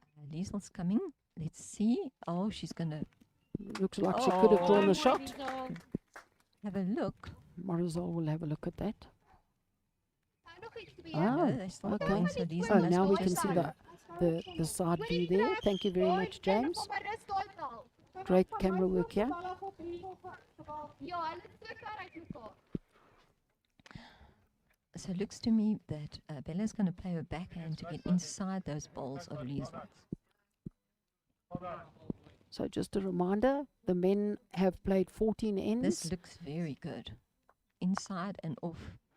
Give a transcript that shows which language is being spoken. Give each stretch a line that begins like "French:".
English: Liezl's coming. Let's see. Oh, she's going to Looks like she could have drawn Oh. a shot. have a look. Marizellé will have a look at that.
Afrikaans: Nog iets te Ah, beheer.
English: No, they're still okay. going, so Liezl Oh, must now be we can just see through. the side view there. Thank you very much, James. Great camera work here.
Afrikaans: Ja, hulle is so ver uit mekaar.
English: So it looks to me that Bella's going to play her backhand to get inside those balls of Liezl's. So just a reminder, the men have played 14 ends. This looks very good. Inside and off.